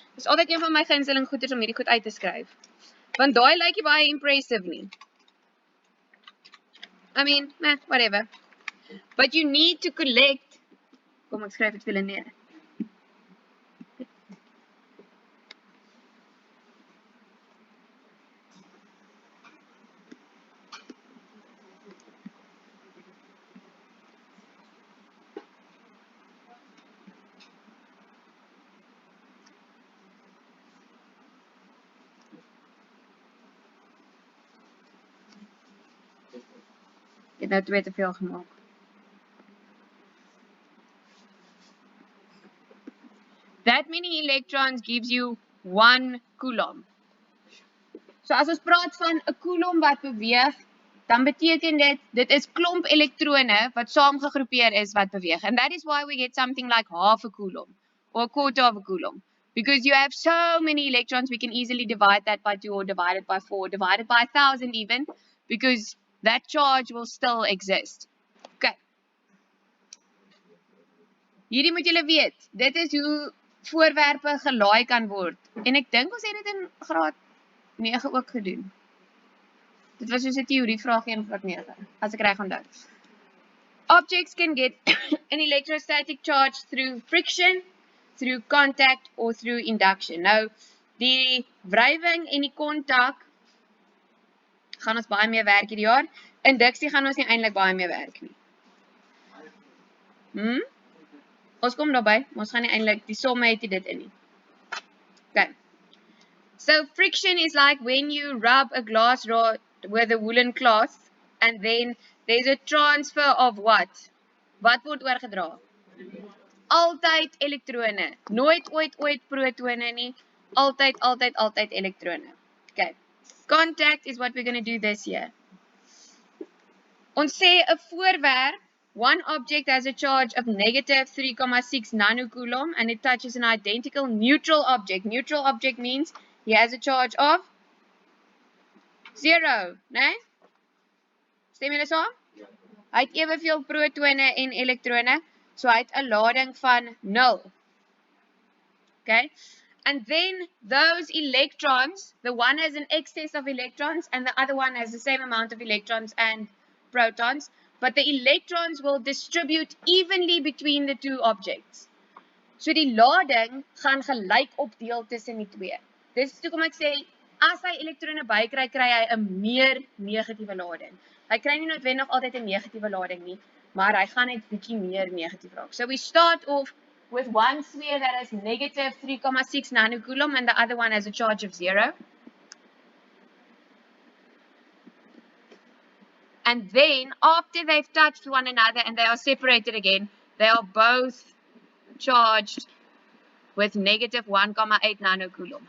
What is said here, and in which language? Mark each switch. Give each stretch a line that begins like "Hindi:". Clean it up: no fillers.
Afrikaans: Dis altyd een van my gunsteling goeders om hierdie goed uit te skryf. Want daai lyk nie baie impressive nie.
English: I mean, whatever. But you need to collect.
Afrikaans: Kom ek skryf dit vir julle neer. Ek het nou 2 te veel gemaak.
English: That many electrons gives you 1 coulomb.
Afrikaans: So as ons praat van 'n coulomb wat beweeg, dan beteken dit is klomp elektrone wat saamgegroepeer is wat beweeg.
English: And that is why we get something like half a coulomb or a quarter of a coulomb. Because you have so many electrons, we can easily divide that by 2 or divide it by 4, divide it by 1,000 even, because that charge will still exist. Okay.
Afrikaans: Hierdie moet julle weet, dit is hoe voorwerpe gelaai kan word. En ek dink ons het dit in graad 9 ook gedoen. Dit was soos 'n teorievragie in graad 9, as ek reg onthou.
English: Objects can get an electrostatic charge through friction, through contact or through induction.
Afrikaans: Nou, die wrywing en die kontak gaan ons baie meer werk hierdie jaar. Induksie gaan ons nie eintlik baie meer werk nie. Ons kom daarby, ons gaan nie eintlik die somme het dit in nie. Okay.
English: So friction is like when you rub a glass rod with a woolen cloth and then there's a transfer of what?
Afrikaans: Wat word oorgedra? Altyd elektrone. Nooit ooit protone nie. Altyd elektrone. Okay.
English: Contact is what we're going to do this year.
Afrikaans: Ons sê 'n voorwerp,
English: one object has a charge of negative 3,6 nanocoulomb and it touches an identical neutral object. Neutral object means he has a charge of 0, né?
Afrikaans: Stem julle saam? Ja. Hy het eweveel protone en elektrone, so hy het 'n lading van 0. Okay?
English: And then those electrons, the one has an excess of electrons and the other one has the same amount of electrons and protons, but the electrons will distribute evenly between the two objects.
Afrikaans: So die lading gaan gelyk opdeel tussen die twee. Dis hoekom ek sê as hy elektrone bykry, kry hy 'n meer negatiewe lading. Hy kry nie noodwendig altyd 'n negatiewe lading nie, maar hy gaan net bietjie meer negatief raak.
English: So we start off with one sphere that has negative 3,6 nanocoulomb and the other one has a charge of 0. And then after they've touched one another and they are separated again, they are both charged with negative 1,8 nanocoulomb.